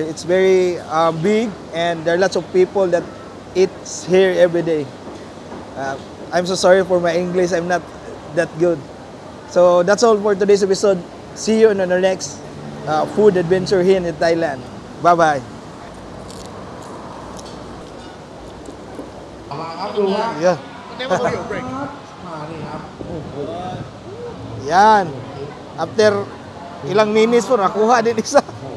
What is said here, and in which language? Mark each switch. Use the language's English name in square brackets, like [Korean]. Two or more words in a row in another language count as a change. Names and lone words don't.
[English] It's very big and there are lots of people that eat here every day. I'm so sorry for my English. I'm not that good. So that's all for today's episode. See you in our next food adventure here in Thailand. Bye-bye. [Thai] มาครับดูว่า [English] Yeah. [Thai] มานี่ครับโอ้โห [Filipino] Yan. After ilang minutes po, nakuha din isa.